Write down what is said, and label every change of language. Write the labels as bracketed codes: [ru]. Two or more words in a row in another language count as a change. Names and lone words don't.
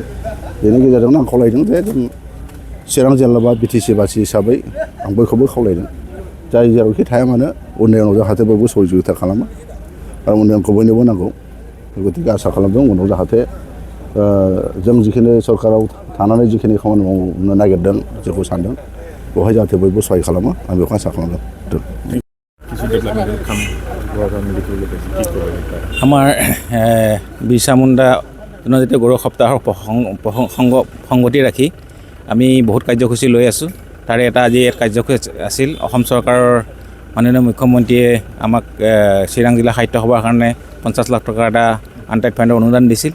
[brx] बेनि गेजेरजोंनो आं खावलायदों जे जों चिरां जिल्ला बा बिटिसि बासि हिसाबै आं बयखौबो खावलायदों जाय जेरावखि थाया मानो उन्नयनाव जाहाथे बयबो सहযোगिता खालामो आरो उन्नयनखौ बयनोबो नांगौ। गतिके आसा खालामदों उनाव जाहाथे जों जिखिनि सरकाराव थानानै जिखिनि खामानि मावनो नागिरदों जेखौ सान्दों बेवहाय जाहाथे बयबो सहाय खालामो आं बेखौ आसा खालामदों। [as] আমাৰ বিৰছা মুণ্ডা জনজাতীয় গৌৰৱ সপ্তাহৰ সংগতি ৰাখি আমি বহুত কাৰ্যসূচী লৈ আছোঁ। তাৰে এটা আজি কাৰ্যসূচী আছিল অসম চৰকাৰৰ মাননীয় মুখ্যমন্ত্ৰীয়ে আমাক চিৰাং জিলা সাহিত্য সভাৰ কাৰণে 50 লাখ টকাৰ এটা [en] untied fundৰ [as] অনুদান দিছিল।